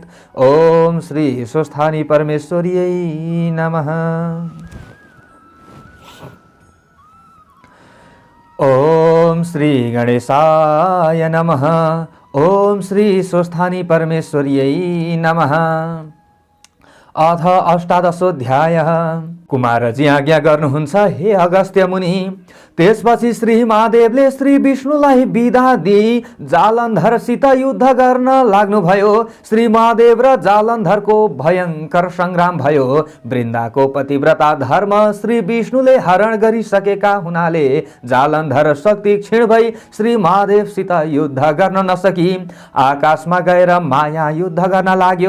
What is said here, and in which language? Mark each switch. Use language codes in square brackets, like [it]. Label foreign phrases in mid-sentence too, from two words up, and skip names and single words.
[sa] ओम श्री स्वस्थानी परमेश्वर्यै नमः। ओम श्री गणेशाय नमः। ओम श्री स्वस्थानी परमेश्वर्यै नमः। अथ अष्टादशोऽध्यायः। [ne] कुमारजी आज्ञा गर्नुहुन्छ हे अगस्त्य मुनि। त्यसपछि श्री महादेवले श्री विष्णुलाई बिदा दिई जालन्धरसित युद्ध गर्न लाग्नुभयो। श्री महादेव र जालन्धरको भयंकर संग्राम भयो। वृन्दाको पतिव्रता धर्म श्री विष्णुले हरण गरिसकेका हुनाले जालन्धर शक्ति क्षीण भई श्री महादेवसित युद्ध गर्न नसकी आकाशमा गएर माया युद्ध गर्न लाग्यो।